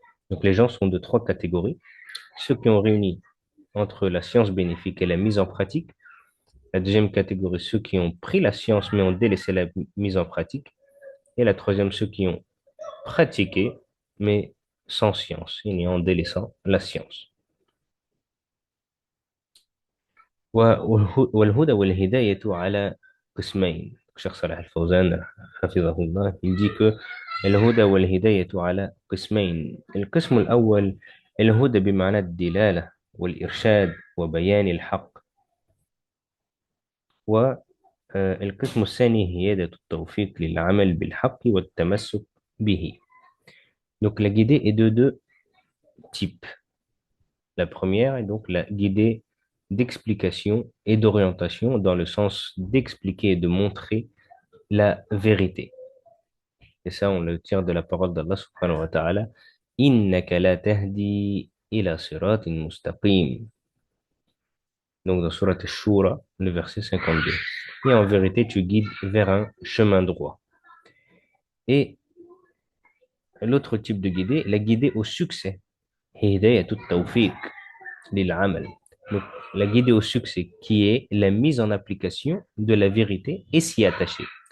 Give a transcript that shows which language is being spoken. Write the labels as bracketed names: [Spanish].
[French] Donc les gens sont de trois catégories. Ceux qui ont réuni entre la science bénéfique et la mise en pratique. La deuxième catégorie, ceux qui ont pris la science mais ont délaissé la mise en pratique. Et la troisième, ceux qui ont pratiqué mais sans science et en délaissant la science. [Arabic] والهدى والهداية على قسمين. [French] Cheikh Salah Al-Fawzan, حفظه الله, il dit que الهدى والهداية على قسمين. [Arabic] القسم الأول الهدى بمعنى الدلالة والإرشاد وبيان الحق. والقسم الثاني هي التوفيق للعمل بالحق والتمسك به. [French] Donc la guidée est de deux types. La première est donc la guidée d'explication et d'orientation dans le sens d'expliquer et de montrer la vérité. Et ça, on le tire de la parole d'Allah subhanahu wa ta'ala. [Arabic] إنك لا تهدي إلى صراط مستقيم. [French] Donc dans Surat Al-Shura, le verset 52. Et en vérité, tu guides vers un chemin droit. Et l'autre type de guider, la guider au succès. Hidayat tawfiq lil amal. Donc, la guider au succès, qui est la mise en application de la vérité et s'y attacher.